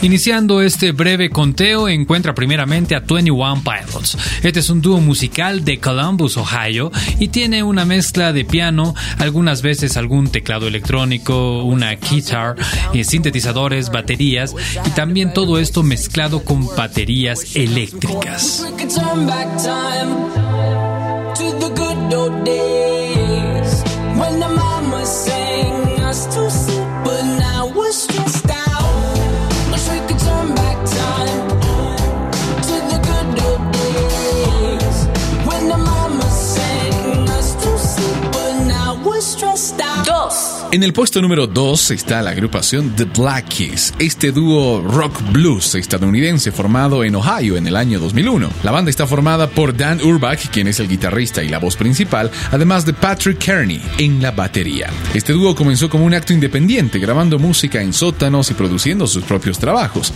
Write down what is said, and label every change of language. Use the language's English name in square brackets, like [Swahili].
[Spanish] Iniciando este breve conteo, encuentra primeramente a 21 Pilots. Este es un dúo musical de Columbus, Ohio, y tiene una mezcla de piano, algunas veces algún teclado electrónico, una guitar, sintetizadores, baterías, y también todo esto mezclado con baterías eléctricas. [English] To the good old days when the mama sang us to sleep, but now we're stressed out. Wish we could turn back time to the good old days when the mama sang us to sleep, but now we're stressed out. [Spanish] Dos. En el puesto número 2 está la agrupación The Black Keys, este dúo rock blues estadounidense formado en Ohio en el año 2001. La banda está formada por Dan Urbach, quien es el guitarrista y la voz principal, además de Patrick Kearney en la batería. Este dúo comenzó como un acto independiente, grabando música en sótanos y produciendo sus propios trabajos.